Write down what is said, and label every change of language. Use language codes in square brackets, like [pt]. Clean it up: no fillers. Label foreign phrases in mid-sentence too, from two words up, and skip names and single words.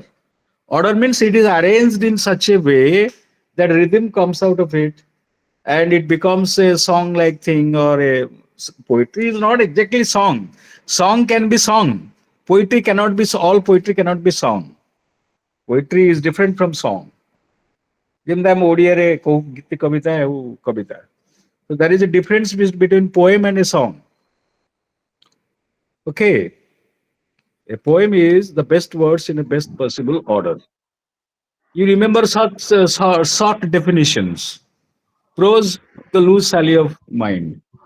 [en] Order means it is arranged in such a way that rhythm comes out of it and it becomes a song like thing, or a poetry is not exactly song. Song can be song. Poetry cannot be, all poetry cannot be song. Poetry is different from song. [or] ଯେମିତି ଆମ ଓଡ଼ିଆରେ କୋଉ ଗୀତି କବିତା ଆଉ କବିତା. [en] So there is a difference between poem and a song. Okay, a poem is the best words in the best possible order. You remember such short definitions. Prose, the loose sally of mind.